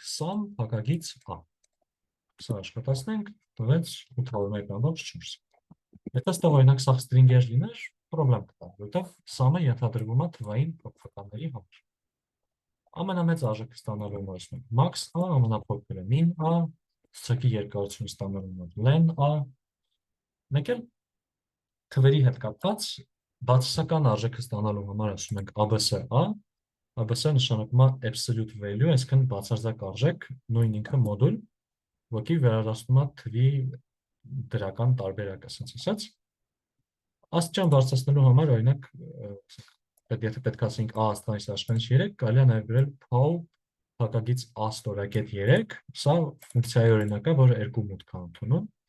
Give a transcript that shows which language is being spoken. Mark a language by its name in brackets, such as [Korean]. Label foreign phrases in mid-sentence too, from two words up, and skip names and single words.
[Armenian] sum փակագից a։ Սա աշխատացնենք, տվեց 801.4։ Եթե ստեղ օրինակ սա string-եր լիներ, պրոբլեմ կտա, որովհետև sum-ը ենթադրվում է թվային փոփոխականների համար։ Ամենամեծ արժեքը ստանալու համար ասում ենք max a, ամենափոքրը min a, ցուցակի երկարությունը ստանալու համար len a։ Մեկ էլ թվերի հետ կապված բացասական արժեքը ստանալու համար ասում ենք abs a, abs նշանակում է [English] absolute value, [Armenian] այսինքն բացարձակ արժեք, նույն ինքը մոդուլ, որի վերադառնում է թվի դրական տարբերակ, ասենց ասած։ Աստիճան բարձրացնելու համար օրինակ եթե պետք է ասենք a աստանից աշխանից 3, կարելի է նաև գրել pow փակագից a ստորակետ 3, սա ֆունկցիայի օրինակ է, որը երկու մուտք է ընդունում։